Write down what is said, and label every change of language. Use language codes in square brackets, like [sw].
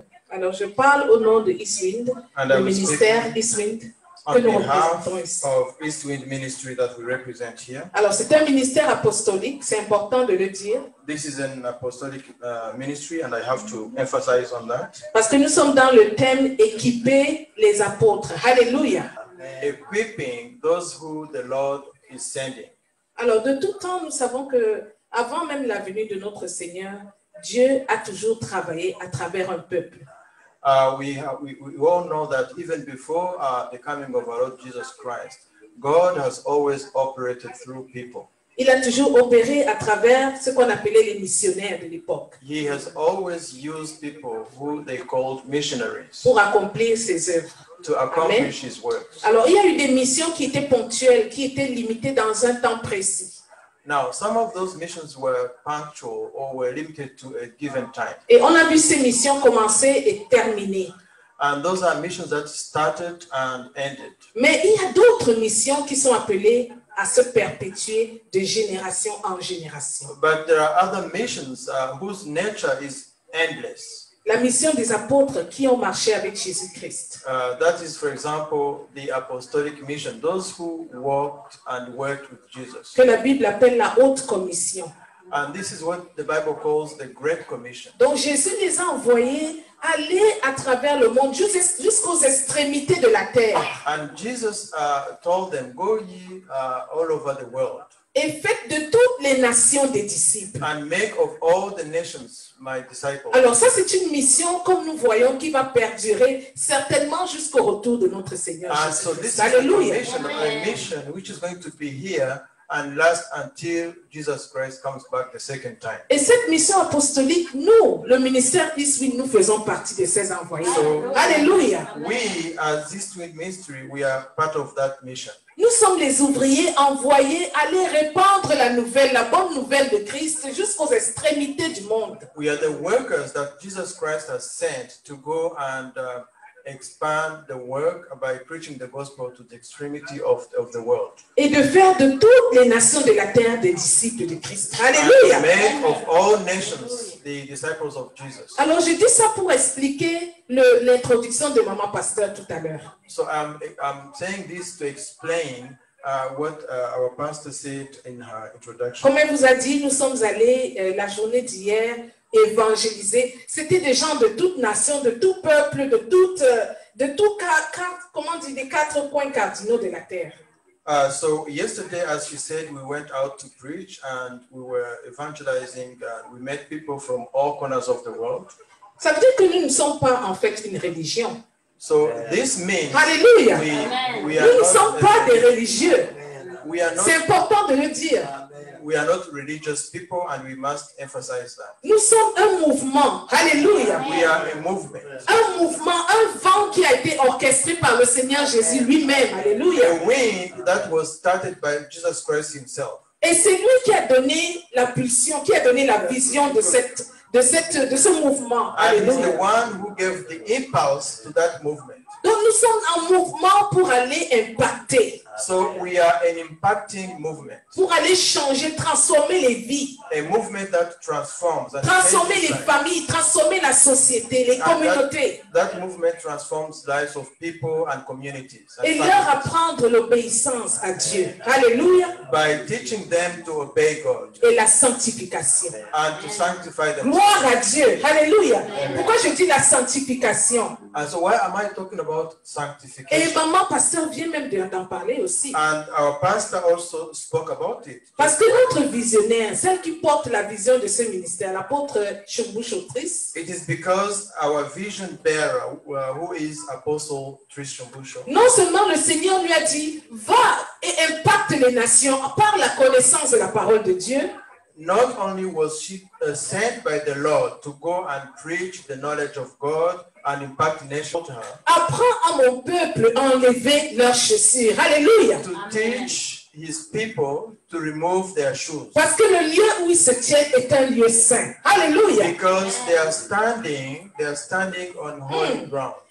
[fr] Alors, je parle au nom de Eastwind, le ministère Eastwind. [en] On behalf of Eastwind Ministry that we represent here. [fr] Alors, c'est un ministère apostolique, c'est important de le dire. [en] This is an apostolic ministry, and I have to emphasize on that. [fr] Parce que nous sommes dans le thème équiper les apôtres. Alléluia. [en] Equipping those who the Lord is sending. [fr] Alors, de tout temps, nous savons que avant même la venue de notre Seigneur, Dieu a toujours travaillé à travers un peuple. [en] We all know that even before the coming of our Lord Jesus Christ, God has always operated through people. [fr] Il a toujours opéré à travers ce qu'on appelait les missionnaires de l'époque. [en] He has always used people who they called missionaries [fr] pour accomplir ses œuvres. [en] To accomplish His works. [fr] Alors, il y a eu des missions qui étaient ponctuelles, qui étaient limitées dans un temps précis. [en] Now, some of those missions were punctual or were limited to a given time. [fr] Et on a vu ces missions commencer et terminer. [en] And those are missions that started and ended. [fr] Mais il y a d'autres missions qui sont appelées à se perpétuer de génération en génération. [en] But there are other missions whose nature is endless. [fr] La mission des apôtres qui ont marché avec Jésus-Christ. [en] That is, for example, the apostolic mission, those who walked and worked with Jesus. [fr] Que la Bible appelle la haute commission. [en] And this is what the Bible calls the Great Commission. [fr] Donc Jésus les a envoyés aller à travers le monde jusqu'aux extrémités de la terre. [en] And Jesus told them, go ye all over the world. [fr] Et faites de toutes les nations des disciples. [en] And make of all the nations my disciples. [fr] Alors ça, c'est une mission, comme nous voyons, qui va perdurer certainement jusqu'au retour de notre Seigneur Jésus-Christ. Alléluia. [en] A mission which is going to be here and last until Jesus Christ comes back the second time. [fr] Et cette mission apostolique, nous, le ministère Eastwind, nous faisons partie de ces envoyés. Alléluia. [en] We, as Eastwind Ministry, we are part of that mission. [fr] Nous sommes les ouvriers envoyés aller répandre la nouvelle, la bonne nouvelle de Christ jusqu'aux extrémités du monde. [en] We are the workers that Jesus Christ has sent to go and expand the work by preaching the gospel to the extremity of the world. [fr] Et de faire de toutes les nations de la terre des disciples de Christ. Alléluia. [en] Make of all nations the disciples of Jesus. [fr] Alors je dis ça pour expliquer l'introduction de Maman Pasteur tout à l'heure. [en] So I'm saying this to explain what our pastor said in her introduction. [fr] Comme elle vous a dit, nous sommes allés la journée d'hier évangéliser. C'était des gens de toute nation, de tout peuple, des 4 points cardinaux de la terre. [en] So yesterday, as she said, we went out to preach and we were evangelizing. We met people from all corners of the world. [fr] Ça veut dire que nous ne sommes pas en fait une religion. [en] So this means [fr] Alléluia. Nous ne sommes pas des religieux. C'est important de le dire. [en] We are not religious people and we must emphasize that. [fr] Nous sommes un mouvement. Alléluia. [en] We are a movement. [fr] Un mouvement, un vent qui a été orchestré par le Seigneur Jésus lui-même. Alléluia. [en] A wind that was started by Jesus Christ himself. [fr] Et c'est lui qui a donné la pulsion, qui a donné la vision de ce mouvement. [en] And he's [fr] Alléluia. [en] the one who gave the impulse to that movement. [fr] Donc nous sommes en mouvement pour aller impacter. [en] So we are an impacting movement. [fr] Pour aller changer, transformer les vies. [en] A movement that transforms. [fr] Transformer les familles, transformer la société, les communautés. [en] That movement transforms lives of people and communities. [fr] Et leur apprendre l'obéissance à Dieu. Alléluia. [en] By teaching them to obey God. [fr] Et la sanctification. [en] And to sanctify them. [fr] Gloire à Dieu. Alléluia. Pourquoi je dis la sanctification? [en] And so why am I talking about sanctification? [fr] Et maman pasteur vient même d'en parler aussi. aussi. [en] And our pastor also spoke about it. [fr] Parce que notre visionnaire, celle qui porte la vision de ce ministère, l'apôtre Shumbu-Chotris, [en] It is because our vision bearer, who is Apostle Tristan Busho, [fr] non seulement le Seigneur lui a dit, va et impacte les nations par la connaissance de la parole de Dieu, [en] not only was she sent by the Lord to go and preach the knowledge of God and impact nations to her, [fr] apprends à mon peuple à enlever leurs chaussures. Alléluia. [en] to teach his people to remove their shoes. [fr] Parce que le lieu où ils se tiennent est un lieu saint. Alléluia. [en] Because they are standing on holy ground.